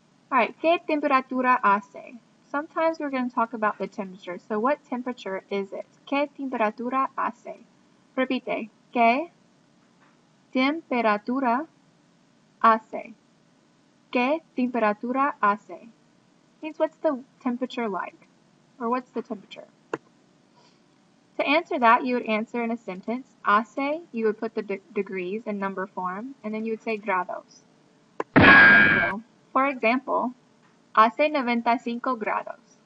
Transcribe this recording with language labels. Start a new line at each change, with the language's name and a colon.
Spanish: Alright, ¿qué temperatura hace?
English: Sometimes we're going to talk about the temperature. So what temperature is it?
Spanish: ¿Qué temperatura hace? Repite. ¿Qué temperatura hace? ¿Qué temperatura hace?
English: Means what's the temperature like? Or what's the temperature? To answer that, you would answer in a sentence. Hace, you would put the degrees in number form, and then you would say grados. For example,
Spanish: hace 95 grados.